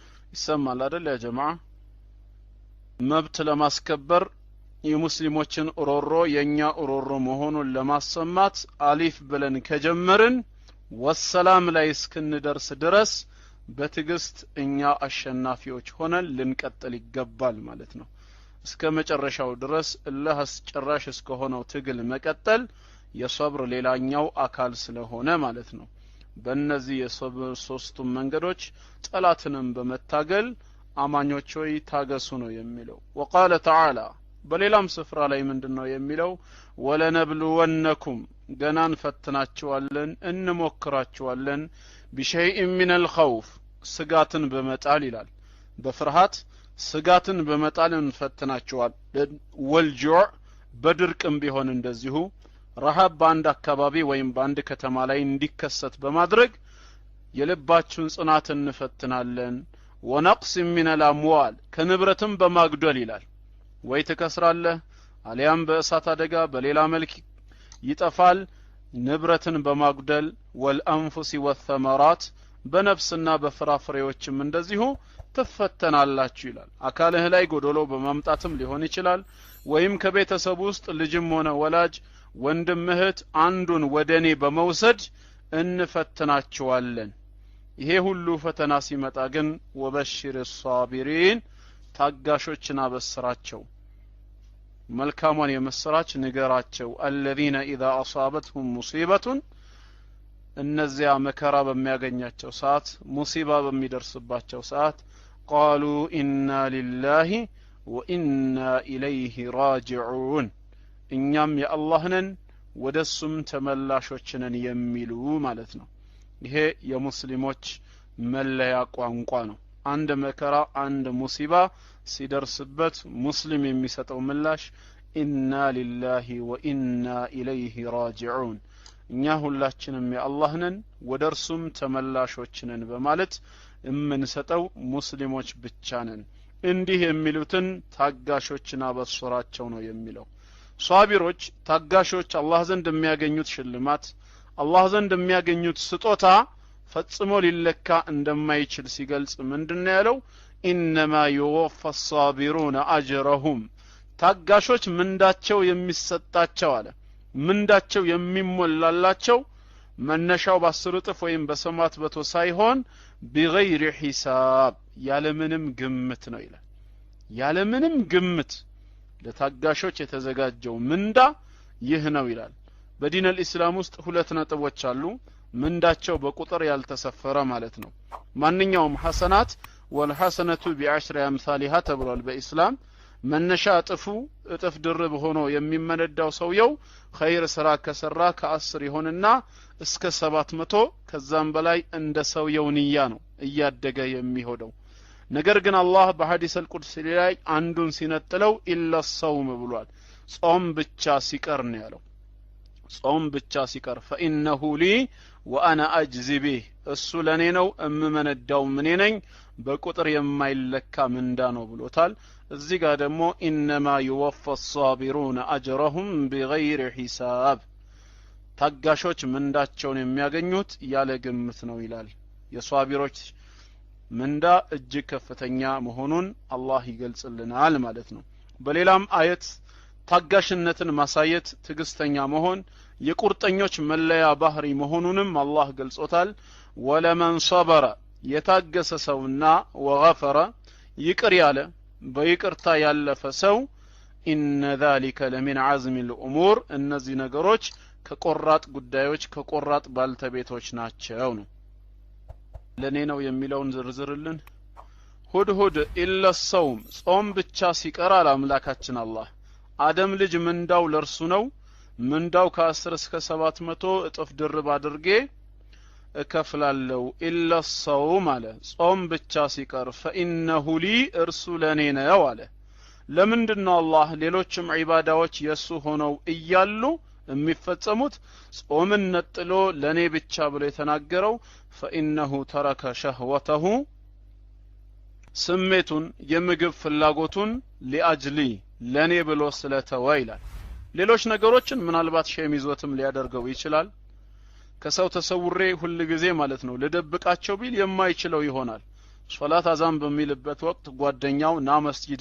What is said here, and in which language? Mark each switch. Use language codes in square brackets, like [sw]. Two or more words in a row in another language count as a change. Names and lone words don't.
[am] ይሰማል አይደል ያ ጀማዓ መብት ለማስከበር የሙስሊሞችን ኦሮሮ የኛ ኦሮሮ መሆኑን ለማሰማት አሊፍ ብለን ከጀመርን ወሰላም ላይ እስክንደርስ ድረስ በትግስት እኛ አሸናፊዎች ሆነን ልንቀጥል ይገባል ማለት ነው እስከ መጨረሻው ድረስ አላህ አስጨራሽ እስከሆነው ትግል መቀጠል የሰብር ሌላኛው አካል ስለሆነ ማለት ነው በእነዚህ የሰብር ሶስቱም መንገዶች ጠላትንም በመታገል አማኞች ሆይ ታገሱ ነው የሚለው [ar] وقال تعالى [am] በሌላም ስፍራ ላይ ምንድነው የሚለው ወለነብሉወነኩም ገናን ፈትናችኋለን እንሞክራችኋለን [ar] بشيء من الخوف [am] ስጋትን በመጣል ይላል በፍርሃት ስጋትን በመጣል እንፈትናችኋለን ወልጁዕ በድርቅም ቢሆን እንደዚሁ ረሃብ በአንድ አካባቢ ወይም በአንድ ከተማ ላይ እንዲከሰት በማድረግ የልባችሁን ጽናት እንፈትናለን [ar] ونقص من الاموال [am] ከንብረትም በማግደል ይላል ወይ ተከስራለህ አሊያም በእሳት አደጋ በሌላ መልክ ይጠፋል ንብረትን በማግደል [ar] والانفس وثمرات [am] በነፍስና በፍራፍሬዎችም እንደዚሁ ተፈተናላችሁ ይላል አካልህ ላይ ጎዶሎ በማምጣትም ሊሆን ይችላል ወይም ከቤተሰብ ውስጥ ልጅም ሆነ ወላጅ ወንድም እህት አንዱን ወደኔ በመውሰድ እንፈትናችኋለን ይሄ ሁሉ ፈተና ሲመጣ ግን [ar] وبشر الصابرين [am] ታጋሾችን አበስራቸው መልካሙን የመስራች ንገራቸው [ar] الذين اذا اصابتهم مصيبه [am] እነዚያ መከራ በሚያገኛቸው ሰዓት ሙሲባ በሚደርስባቸው ሰዓት [ar] قالوا إنا لله وإنا إليه راجعون [am] እኛም የአላህ ነን ወደሱም ተመላሾች ነን የሚሉ ማለት ነው ይሄ የሙስሊሞች መለያ ቋንቋ ነው አንድ መከራ አንድ ሙሲባ ሲደርስበት ሙስሊም የሚሰጠው ምላሽ [ar] إنا لله وإنا إليه راجعون [am] እኛ ሁላችንም የአላህ ነን ወደርሱም ተመላሾች ነን በማለት የምንሰጠው ሙስሊሞች ብቻ ነን እንዲህ የሚሉትን ታጋሾችን አበስራቸው ነው የሚለው ሷቢሮች ታጋሾች አላህ ዘንድ የሚያገኙት ሽልማት አላህ ዘንድ የሚያገኙት ስጦታ ፈጽሞ ሊለካ እንደማይችል ሲገልጽ ምንድነው ያለው [ar] انما يوفى الصابرون اجرهم [am] ታጋሾች ምንዳቸው የሚሰጣቸው አለ ምንዳቸው የሚሞላላቸው መነሻው በ10 እጥፍ ወይም በሰማት በቶ ሳይሆን [ar] بغير حساب [am] ያለምንም ግምት ነው ይላል ያለምንም ግምት ለታጋሾች የተዘጋጀው ምንዳ ይህ ነው ይላል በዲን الاسلام ውስጥ ሁለት ነጥቦች አሉ ምንዳቸው በቁጥር ያልተሰፈረ ማለት ነው ማንኛውም ሐሰናት [ar] والحسنه بعشر امثالها [am] ተብሏል በእስላም መነሻ እጥፍ ድርብ ሆኖ የሚመነዳው ሰውየው ኸይር ስራ ከሰራ ከ10 ይሆንና እስከ 700 ከዛም በላይ እንደ ሰውየው ንያ ነው እያደገ የሚሆደው ነገር ግን አላህ በሐዲስ القدس ላይ አንዱን ሲነጥለው [ar] إلا الصوم [am] ብሏል ጾም ብቻ ሲቀር ነው ያለው ጾም ብቻ ሲቀር [ar] فانه لي وانا اجزي به [am] እሱ ለኔ ነው እምመነዳው ምን ነኝ በቁጥር የማይለካ ምንዳ ነው ብሎታል እዚህ ጋር ደግሞ [ar] انما يوفى الصابرون اجرهم بغير حساب [am] ታጋሾች ምንዳቸውን የሚያገኙት ያለ ግምት ነው ይላል የሷቢሮች ምንዳ እጅግ ከፍተኛ መሆኑን አላህ ይገልጽልናል ማለት ነው በሌላም አየት ታጋሽነትን ማሳየት ትግስተኛ መሆን የቁርጠኞች መለያ ባህሪ መሆኑንም አላህ ገልጾታል [ar] ولمن صبر [am] የታገሰ ሰውና ወغفر ይቅር ያለ በይቅርታ ያለፈ ሰው [ar] ان ذلك لمن عزم الامور [am] እነዚህ ነገሮች ከቆራጥ ጉዳዮች ከቆራጥ ባልተቤቶች ናቸው ነው ለኔ ነው የሚለውን ዝርዝርልን ሁድ [ar] إلا الصوم [am] ጾም ብቻ ሲቀር አምላካችን አላህ አደም ልጅ ምንዳው ለርሱ ነው ምንዳው ከ10 እስከ 700 እጥፍ ድርብ አድርጌ እከፍላለው [ar] إلا الصوم [am] አለ ጾም ብቻ ሲቀር [ar] فانه لي [am] እርሱ ለኔ ነው አለ ለምንድነው አላህ ሌሎችም ዒባዳዎች የሱ ሆነው እያሉ የሚፈጸሙት ጾምን ነጥሎ ለኔ ብቻ ብሎ የተናገረው [ar] فانه ترك شهوته [am] ስሜቱን የምግብ ፍላጎቱን ሊአጅሊ ለኔ ብሎ ስለተወ ይላል ሌሎች ነገሮችን ምናልባት ሸሚዞትም ሊያደርገው ይችላል ከሰው ተሰውሬ ሁሉ ጊዜ ማለት ነው ለደብቃቸው ቢል የማይችለው ይሆናል ሶላት አዛን በሚልበት ወቅት ጓደኛው ና መስጂድ